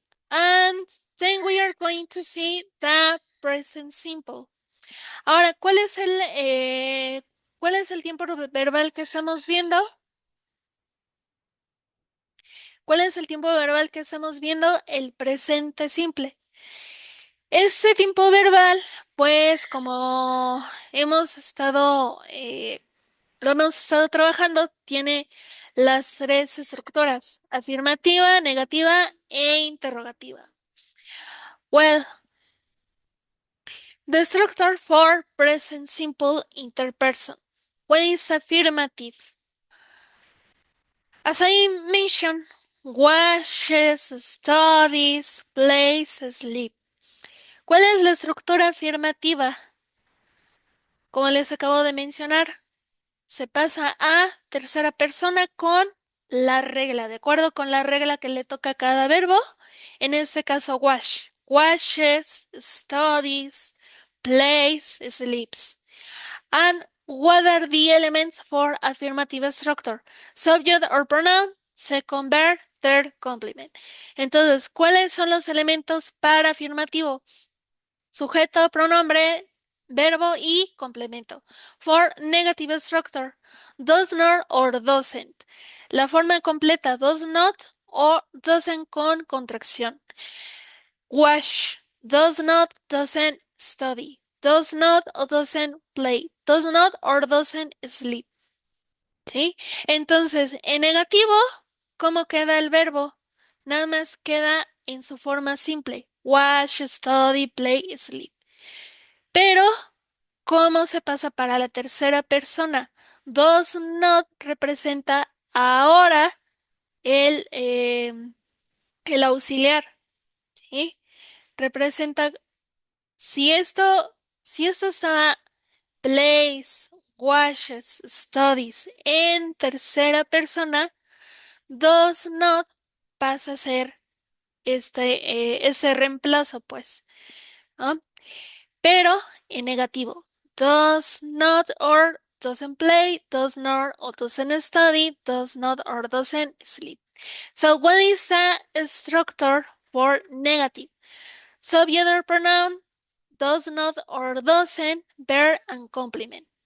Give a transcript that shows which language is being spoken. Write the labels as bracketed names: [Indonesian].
[English] And then we are going to see the present simple. [Spanish] Ahora, ¿cuál es el tiempo verbal que estamos viendo? ¿Cuál es el tiempo verbal que estamos viendo? El presente simple. Este tiempo verbal, pues como hemos estado, lo hemos estado trabajando, tiene las tres estructuras, afirmativa, negativa e interrogativa. [English] Well, the structure for present simple interperson. What is affirmative? As I mentioned, watches, studies, plays, sleep. [Spanish] ¿Cuál es la estructura afirmativa? Como les acabo de mencionar, se pasa a tercera persona con la regla, de acuerdo con la regla que le toca a cada verbo. En este caso, wash. [English] Washes, studies, plays, sleeps. And what are the elements for affirmative structure? Subject or pronoun, second verb, third complement. [Spanish] Entonces, ¿cuáles son los elementos para afirmativo? Sujeto, pronombre, verbo y complemento. [English] For negative structure, does not or doesn't. [Spanish] La forma completa, does not o doesn't con contracción. [English] Wash, does not, doesn't study. Does not or doesn't play. Does not or doesn't sleep. [Spanish] ¿Sí? Entonces, en negativo, ¿cómo queda el verbo? Nada más queda en su forma simple. Wash, study, play, sleep. Pero, ¿cómo se pasa para la tercera persona? Does not representa ahora el, el auxiliar, ¿sí? Representa, si esto, si esto está plays, washes, studies en tercera persona, does not pasa a ser ese reemplazo, pues, ¿no? Pero en negativo. [English] Does not or doesn't play, does not or doesn't study, does not or doesn't sleep. So what is the structure for negative? Subject or pronoun, does not or doesn't, verb and complement.